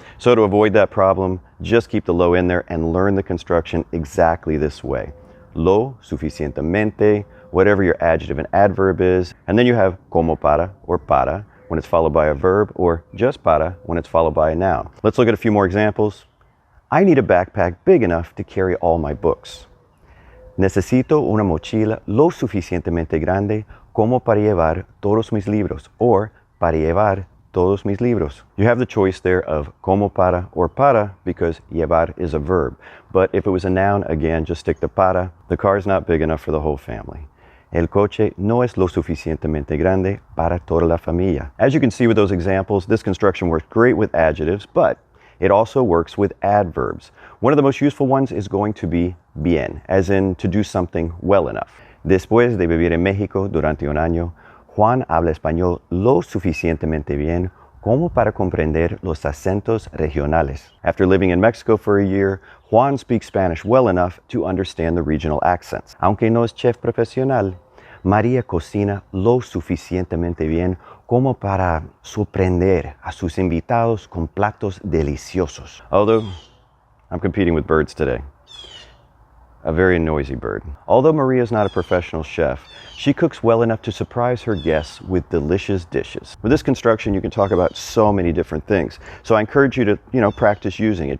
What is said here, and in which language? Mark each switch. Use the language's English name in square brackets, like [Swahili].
[English] So to avoid that problem, just keep the lo in there and learn the construction exactly this way. Lo suficientemente, whatever your adjective and adverb is, and then you have como para or para when it's followed by a verb, or just para when it's followed by a noun. Let's look at a few more examples. I need a backpack big enough to carry all my books. [Spanish] Necesito una mochila lo suficientemente grande como para llevar todos mis libros, or para llevar todos mis libros. [English] You have the choice there of como para or para because llevar is a verb. But if it was a noun, again, just stick to para. The car is not big enough for the whole family. [Spanish] El coche no es lo suficientemente grande para toda la familia. [English] As you can see with those examples, this construction works great with adjectives, but it also works with adverbs. One of the most useful ones is going to be bien, as in to do something well enough. [Spanish] Después de vivir en México durante un año, Juan habla español lo suficientemente bien como para comprender los acentos regionales. [English] After living in Mexico for a year, Juan speaks Spanish well enough to understand the regional accents. [Spanish] Aunque no es chef profesional, María cocina lo suficientemente bien como para sorprender a sus invitados con platos deliciosos. [English] Although, I'm competing with birds today. A very noisy bird. Although Maria is not a professional chef, she cooks well enough to surprise her guests with delicious dishes. With this construction, you can talk about so many different things. So I encourage you to, practice using it.